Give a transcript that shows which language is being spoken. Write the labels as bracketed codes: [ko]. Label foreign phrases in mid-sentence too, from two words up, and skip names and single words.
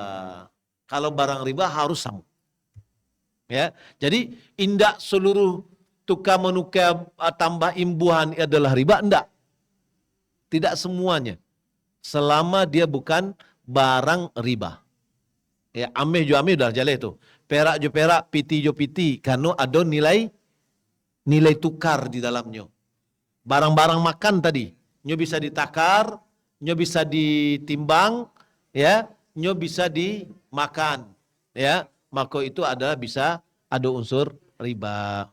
[id] Kalau barang riba harus sama. Ya, jadi indak seluruh tukar menukar tambah imbuhan adalah riba, enggak. Tidak semuanya. Selama dia bukan barang riba. Ya, [min] ameh jo ameh dah jaleh tu. Perak jo perak, piti jo piti. [id] Karena ada nilai tukar di dalamnya. Barang-barang makan tadi, nyo bisa ditakar, nyo bisa ditimbang, ya, nyo bisa dimakan, ya. Maka itu adalah bisa ada unsur riba.